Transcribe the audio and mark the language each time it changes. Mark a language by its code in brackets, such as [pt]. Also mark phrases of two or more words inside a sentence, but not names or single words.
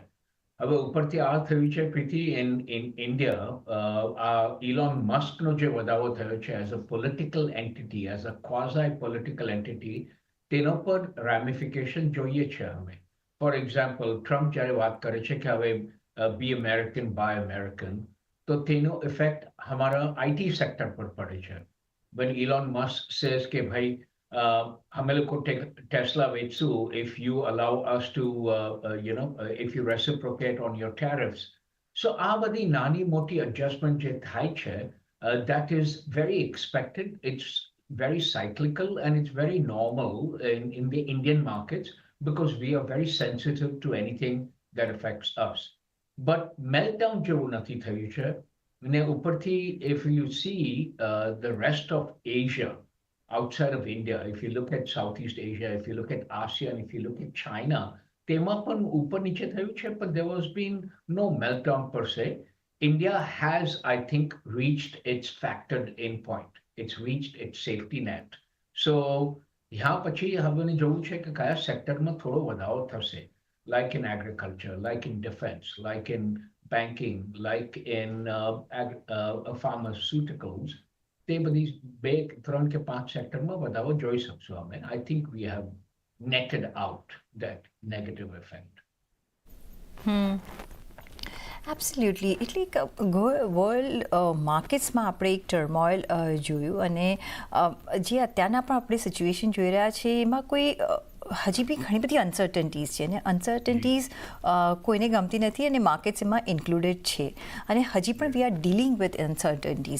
[gu] હવે ઉપરથી આ થયું છે પ્રીતિ, [en] in India [gu] આ ઇલોન મસ્કનો જે વધારો થયો છે [en] as a political entity, as a quasi political entity, [gu] તેનો પર રેમિફિકેશન જોઈએ છે અમે. [en] for example, [gu] ટ્રમ્પ જ્યારે વાત કરે છે કે હવે [en] be American buy American, [gu] તો તેનો ઇફેક્ટ હમારા [en] IT sector [gu] પર પડે છે. [en] when Elon Musk says [gu] કે ભાઈ અમે લોકો ટેસ્લા વેચશું [en] if you allow us to if you reciprocate on your tariffs. [gu] So આ બધી નાની મોટી adjustment જે થાય છે, [en] that is very expected. It's very cyclical and it's very normal in the Indian markets because we are very sensitive to anything that affects us. But meltdown [gu] જેવું નથી થયું છે. ને ઉપરથી [en] if you see the rest of Asia outside of India, if you look at Southeast Asia, if you look at ASEAN, if you look at China, [gu] તેમાં પણ ઉપર નીચે થયું છે, [en] but there has been no meltdown per se. India has, I think, reached its factored in point. It's reached its safety net. [gu] So યા પછી હવે જોવું છે કે કયા સેક્ટરમાં થોડો વધારો થશે, [en] like in agriculture, like in defense, like in banking, like in pharmaceuticals. [gu] તે બધી 2, 3 કે 5 સેક્ટરમાં વધારો જોઈ શકશું અમે. [en] I think we have netted out that negative effect. એબ્સોલ્યુટલી. [gu] એટલે [en] world markets [gu] આપણે એક ટર્મોઇલ જોયું, અને જે અત્યારના પણ આપણે સિચ્યુએશન જોઈ રહ્યા છે એમાં કોઈ હજી બી ઘણી બધી અનસર્ટનિટીઝ છે, અને અનસર્ટનિટીઝ કોઈને ગમતી નથી, અને માર્કેટ્સ એમાં ઇન્ક્લુડેડ છે, અને હજી પણ [en] we are dealing with uncertainties.